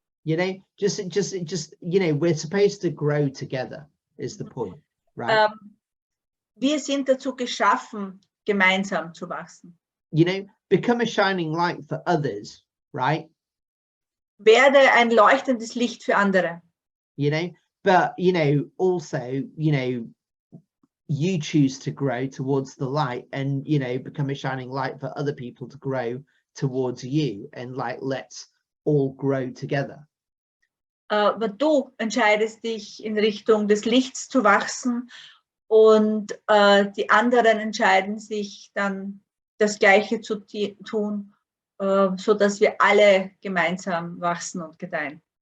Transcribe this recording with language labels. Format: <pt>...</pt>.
<en>You know, just, you know, we're supposed to grow together is the point, right?</en> <de>Wir sind dazu geschaffen, gemeinsam zu wachsen.</de> <en>You know, become a shining light for others, right?</en> <de>Werde ein leuchtendes Licht für andere.</de> <en>You know, but, you know, also, you know, you choose to grow towards the light and, you know, become a shining light for other people to grow towards you, and like, let's all grow together.</en> <de>Aber du entscheidest dich in Richtung des Lichts zu wachsen und die anderen entscheiden sich dann das Gleiche zu tun, so dass wir alle gemeinsam wachsen und gedeihen.</de>